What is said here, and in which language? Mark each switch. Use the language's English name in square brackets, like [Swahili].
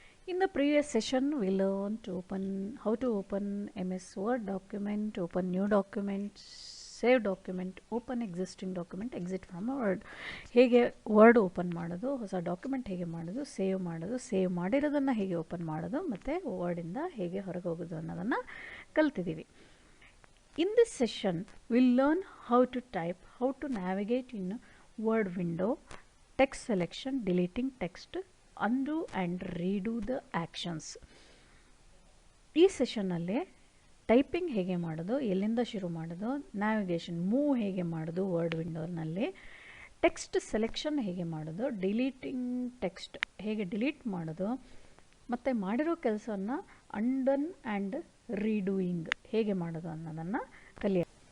[English] In the previous session, we learned to how to open MS Word document, open new document, save document, open existing document, exit from Word. [Kannada] ಹೇಗೆ word open ಮಾಡೋದು, ಹೊಸ document ಹೇಗೆ ಮಾಡೋದು, save ಮಾಡಿರೋದನ್ನು ಹೇಗೆ open ಮಾಡೋದು, ಮತ್ತು ವರ್ಡಿಂದ ಹೇಗೆ ಹೊರಗೆ ಹೋಗೋದು ಅನ್ನೋದನ್ನು ಕಲ್ತಿದ್ದೀವಿ. [English] In this session, we'll learn how to type, how to navigate in Word window, text selection, deleting text, undo and redo the actions. [Kannada] ಈ ಸೆಷನ್ನಲ್ಲಿ ಟೈಪಿಂಗ್ ಹೇಗೆ ಮಾಡೋದು, ಎಲ್ಲಿಂದ ಶುರು ಮಾಡೋದು, ನ್ಯಾವಿಗೇಷನ್ ಮೂವ್ ಹೇಗೆ ಮಾಡೋದು ವರ್ಡ್ ವಿಂಡೋನಲ್ಲಿ, ಟೆಕ್ಸ್ಟ್ ಸೆಲೆಕ್ಷನ್ ಹೇಗೆ ಮಾಡೋದು, ಡಿಲೀಟಿಂಗ್ ಟೆಕ್ಸ್ಟ್ ಹೇಗೆ ಡಿಲೀಟ್ ಮಾಡೋದು, ಮತ್ತು ಮಾಡಿರೋ ಕೆಲಸವನ್ನು ಅಂಡನ್ ಆ್ಯಂಡ್ ರೀಡೂಯಿಂಗ್ ಹೇಗೆ ಮಾಡೋದು ಅನ್ನೋದನ್ನು ಕಲಿಯೋಣ.